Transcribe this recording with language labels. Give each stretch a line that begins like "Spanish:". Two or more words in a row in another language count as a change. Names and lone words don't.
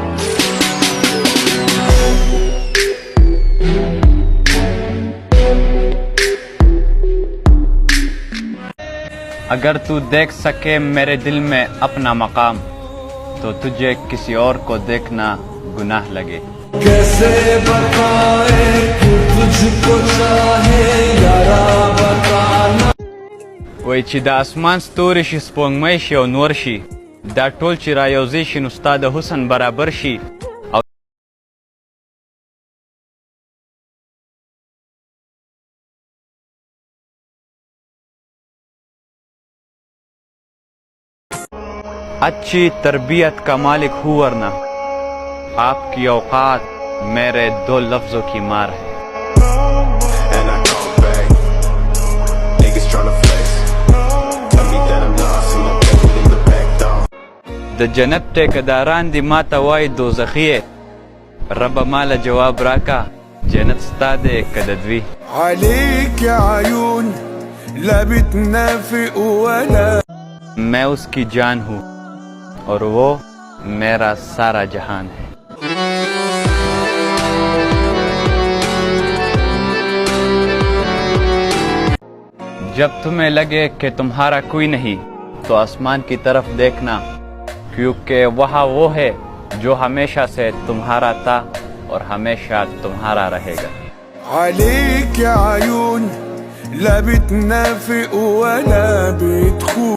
Urdu: اگر تو دیکھ سکے میرے دل میں اپنا مقام، تو تجھے کسی اور کو دیکھنا گناہ لگے۔ کیسے بتائے کہ تجھ کو چاہے یارا بتانا۔
Pashto: وای چې د اسمان ستوري شي سپوږمۍ شي او نور شي، دا ټول چې رایوځي شي نو ستا د حسن برابر شي۔
Urdu: اچھی تربیت کا مالک ہوں ورنہ آپ کی اوقات میرے دو لفظوں کی مار ہے۔
English: And I come back. Niggas tryna flex. Tell me that I'm not some. I'm putting the back down.
Pashto: د جنت ټیکداران دی ما ته وای دوزخیه، رب مال جواب راکا جنت ستا دے کددوی۔
Arabic: عليك يا عيون لا بتنافق ولا
Urdu: میں اس کی جان ہوں اور وہ میرا سارا جہان ہے۔ جب تمہیں لگے کہ تمہارا کوئی نہیں تو آسمان کی طرف دیکھنا، کیونکہ وہاں وہ ہے جو ہمیشہ سے تمہارا تھا اور ہمیشہ تمہارا رہے گا۔
Arabic: عليك يا عيون لا بتنافق ولا بتخون